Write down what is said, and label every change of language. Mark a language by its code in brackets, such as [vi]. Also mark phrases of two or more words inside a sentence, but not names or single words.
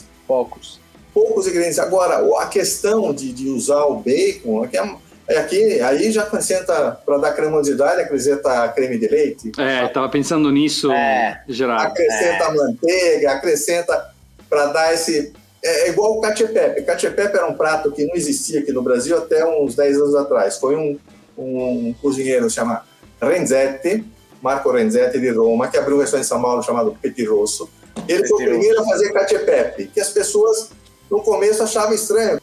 [pt] Poucos ingredientes. Agora, a questão de usar o bacon, aí já acrescenta, para dar cremosidade, acrescenta creme de leite. Estava pensando nisso, Gerardo. Acrescenta manteiga, acrescenta para dar esse... É igual o cacio e pepe. Cacio e pepe era um prato que não existia aqui no Brasil até uns 10 anos atrás. Foi um cozinheiro chamado Renzetti, Marco Renzetti de Roma, que abriu um restaurante em São Paulo chamado Petit Rosso. Ele foi o primeiro a fazer cacio e pepe, que as pessoas no começo achavam estranho.